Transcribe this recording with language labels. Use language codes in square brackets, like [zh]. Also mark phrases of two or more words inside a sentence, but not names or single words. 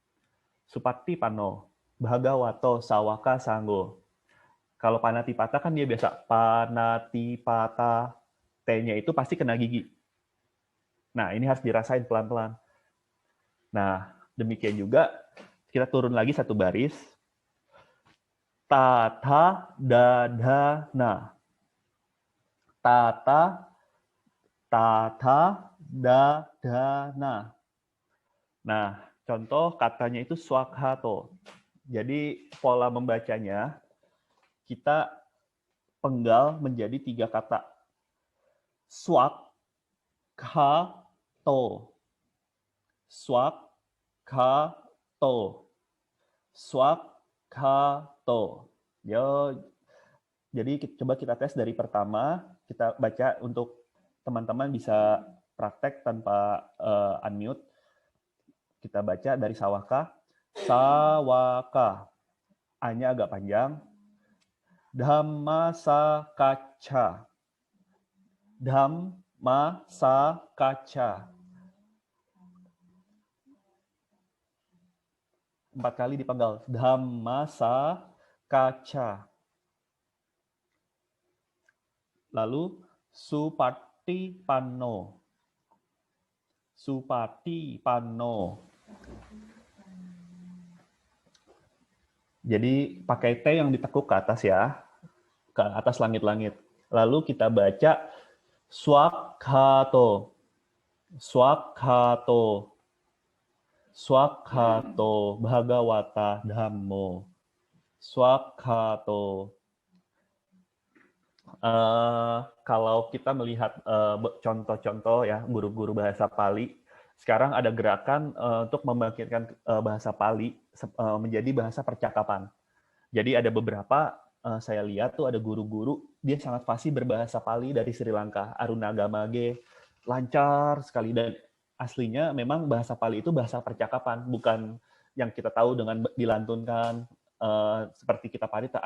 [pi] Bhagawato sawaka sanggo. [id] Kalau panatipata kan dia biasa panatipata, T-nya itu pasti kena gigi. Nah, ini harus dirasain pelan-pelan. Nah, demikian juga kita turun lagi satu baris. [pi] Tata dadana. Tata dadana. [id] Nah, contoh katanya itu swakhato. Jadi pola membacanya kita penggal menjadi 3 kata. [pi] Swakhato. Swakhato. [id] Jadi coba kita tes dari pertama, kita baca untuk teman-teman bisa praktek tanpa unmute. Kita baca dari sawaka. Sawaka. A-nya agak panjang. [pi] Dhamma sakaca. Dhamma sakaca. [id] 4 kali dipenggal. [pi] Dhamma sakaca. Lalu supati pano. [id] Jadi pakai T yang ditekuk ke atas ya, ke atas langit-langit. Lalu kita baca swakhato. [pi] Bhagawata dhammo. Swakhato. [id] Kalau kita melihat contoh-contoh ya guru-guru bahasa Pali, sekarang ada gerakan untuk membangkitkan bahasa Pali menjadi bahasa percakapan. Jadi ada beberapa saya lihat tuh ada guru-guru dia sangat fasih berbahasa Pali dari Sri Lanka, Aruna Gamage, lancar sekali, dan aslinya memang bahasa Pali itu bahasa percakapan, bukan yang kita tahu dengan dilantunkan seperti kita parita.